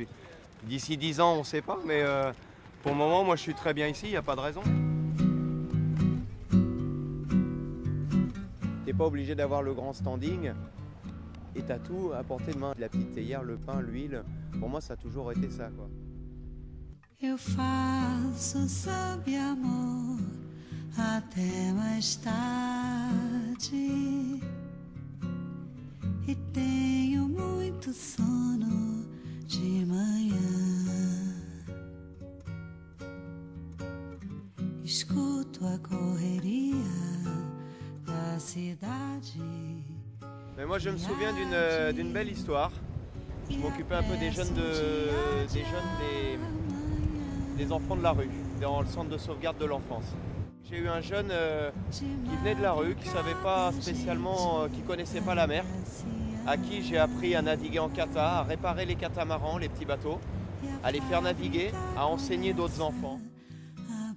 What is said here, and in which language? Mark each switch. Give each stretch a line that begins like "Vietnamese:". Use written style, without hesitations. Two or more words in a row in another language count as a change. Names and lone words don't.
French: D'ici 10 ans, on ne sait pas, mais pour le moment, moi je suis très bien ici, il n'y a pas de raison. Tu n'es pas obligé d'avoir le grand standing et tu as tout à portée de main. La petite théière, le pain, l'huile, pour moi ça a toujours été ça, quoi.
Portuguese: Eu faço sob amor até mais tarde e tenho muito sono de manhã. Escuto a correria
French: Mais moi je me souviens d'une belle histoire. Je m'occupais un peu des enfants de la rue, dans le centre de sauvegarde de l'enfance. J'ai eu un jeune qui venait de la rue, qui savait pas spécialement, qui connaissait pas la mer, à qui j'ai appris à naviguer en kata, à réparer les catamarans, les petits bateaux, à les faire naviguer, à enseigner d'autres enfants.